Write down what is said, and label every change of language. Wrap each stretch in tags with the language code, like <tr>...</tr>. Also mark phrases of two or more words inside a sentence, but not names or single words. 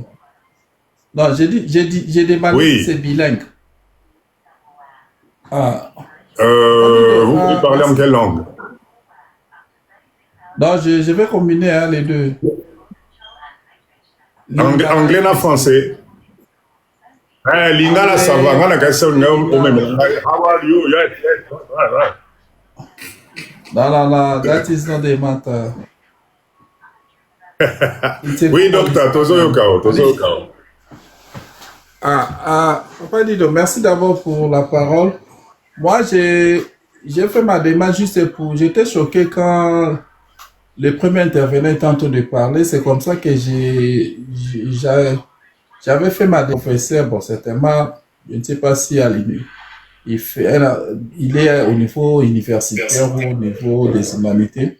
<fr>Non, j'ai demandé si c'est bilingue. Ah, Papa Dido, Vous parlez en merci. quelle langue? Non, je vais combiner hein, les deux. Lingala Anglais et na Kiswahili. français? Lingala ça va. Anglais,</fr> <ln>Ngana kasa nga o même.</ln> <fr>Lingala.</fr> <en>How are you? Yes, yes. Right, right. No, no, no, that is not the matter. It's a</en> <fr>Oui,</fr> <en>good</en> <fr>docteur,</fr> <en>understanding.</en> <ln>tozo yokao.</ln> <fr>Papa Dido, merci d'abord pour la parole. Moi, j'ai fait ma démarche juste pour... J'étais choqué quand le premier intervenant était en train de parler. C'est comme ça que j'avais fait ma démarche. Professeur, bon, certainement, je ne sais pas si à il est au niveau universitaire ou au niveau des humanités.</fr>